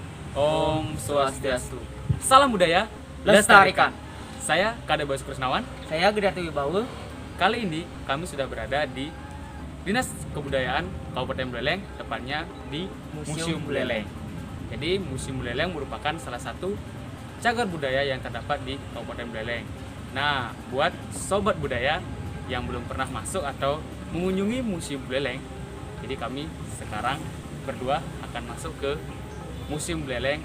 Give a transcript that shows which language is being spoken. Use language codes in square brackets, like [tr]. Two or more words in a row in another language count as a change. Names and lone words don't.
[sa] Om Swastiastu. [id] Salam budaya, Lestarikan. Saya Kade Bos Krisnawan. Saya Gedatu Wibawa. Kali ini kami sudah berada di Dinas Kebudayaan Kabupaten Buleleng, tepatnya di Museum Buleleng. Jadi Museum Buleleng merupakan salah satu cagar budaya yang terdapat di Kabupaten Buleleng. Nah, buat sobat budaya yang belum pernah masuk atau mengunjungi Museum Buleleng, jadi kami sekarang berdua akan masuk ke Museum Buleleng.